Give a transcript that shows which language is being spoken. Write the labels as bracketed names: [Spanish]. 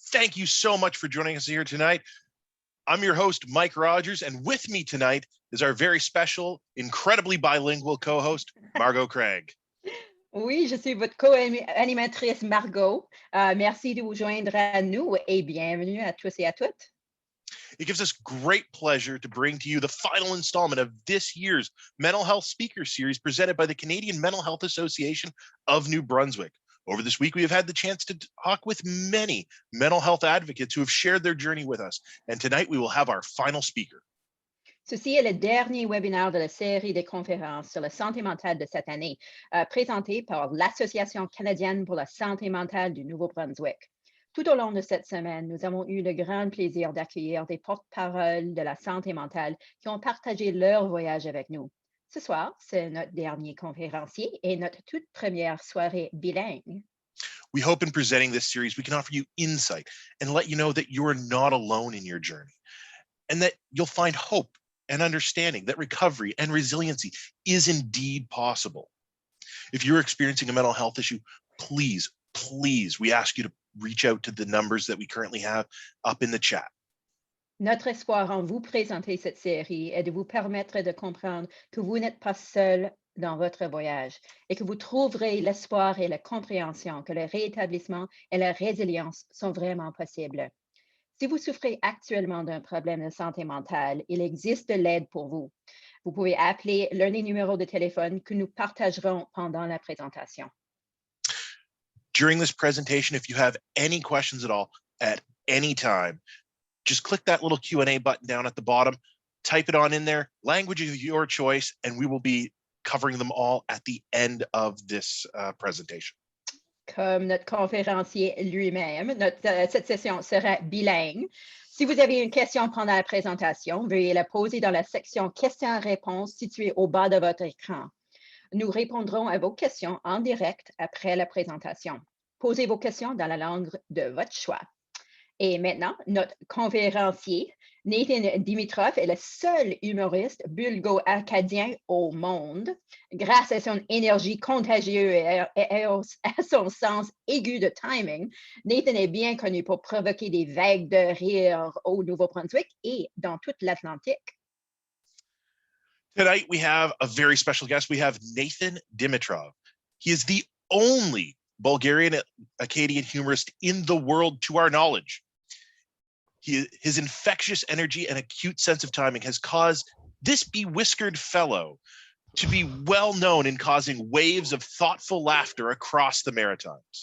[English] thank you so much for joining us here tonight. I'm your host, Mike Rogers, and with me tonight is our very special, incredibly bilingual co-host, Margot Craig. [French] Oui, je suis votre co-animatrice Margot. Merci de vous joindre à nous et bienvenue à tous et à toutes. [English] It gives us great pleasure to bring to you the final installment of this year's Mental Health Speaker Series presented by the Canadian Mental Health Association of New Brunswick. Over this week, we have had the chance to talk with many mental health advocates who have shared their journey with us. And tonight, we will have our final speaker. [French] Ceci est le dernier webinaire de la série de conférences sur la santé mentale de cette année, présenté par l'Association canadienne pour la santé mentale du Nouveau-Brunswick. Tout au long de cette semaine, nous avons eu le grand plaisir d'accueillir des porte-paroles de la santé mentale qui ont partagé leur voyage avec nous. Ce soir, c'est notre dernier conférencier et notre toute première soirée bilingue. [English] We hope in presenting this series, we can offer you insight and let you know that you are not alone in your journey and that you'll find hope and understanding that recovery and resiliency is indeed possible. If you're experiencing a mental health issue, please, we ask you to reach out to the numbers that we currently have up in the chat. [French] Notre espoir en vous présenter cette série est de vous permettre de comprendre que vous n'êtes pas seul dans votre voyage et que vous trouverez l'espoir et la compréhension que le rétablissement et la résilience sont vraiment possibles. Si vous souffrez actuellement d'un problème de santé mentale, il existe de l'aide pour vous. Vous pouvez appeler l'un des numéros de téléphone que nous partagerons pendant la présentation. [English] During this presentation, if you have any questions at all, at any time, just click that little Q&A button down at the bottom, type it on in there, language of your choice, and we will be covering them all at the end of this presentation. [French] Comme notre conférencier lui-même, cette session sera bilingue. Si vous avez une question pendant la présentation, veuillez la poser dans la section questions-réponses située au bas de votre écran. Nous répondrons à vos questions en direct après la présentation. Posez vos questions dans la langue de votre choix. Et maintenant, notre conférencier, Nathan Dimitroff, est le seul humoriste bulgaro-acadien au monde. Grâce à son énergie contagieuse et à son sens aigu de timing, Nathan est bien connu pour provoquer des vagues de rire au Nouveau-Brunswick et dans toute l'Atlantique. [English] Tonight, we have a very special guest. We have Nathan Dimitroff. He is the only bulgarian-Acadian humorist in the world, to our knowledge. His infectious energy and acute sense of timing has caused this bewhiskered fellow to be well known in causing waves of thoughtful laughter across the Maritimes.